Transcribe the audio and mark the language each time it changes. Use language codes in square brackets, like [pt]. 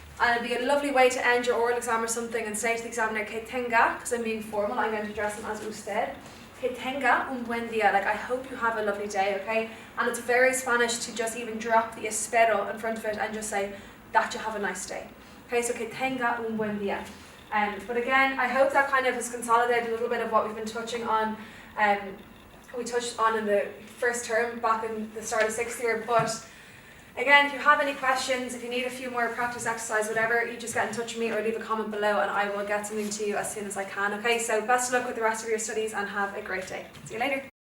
[en] And it'd be a lovely way to end your oral exam or something and say to the examiner, [es] que tenga, [en] because I'm being formal, I'm going to address them as usted. [es] Que tenga un buen día, [en] like I hope you have a lovely day, okay? And it's very Spanish to just even drop the espero in front of it and just say that you have a nice day. [es] Okay, so que tenga un buen día. [en] But again, I hope that kind of has consolidated a little bit of what we've been touching on. We touched on in the first term back in the start of 6th year. But again, if you have any questions, if you need a few more practice exercise, whatever, you just get in touch with me or leave a comment below and I will get something to you as soon as I can. Okay, so best of luck with the rest of your studies and have a great day. See you later.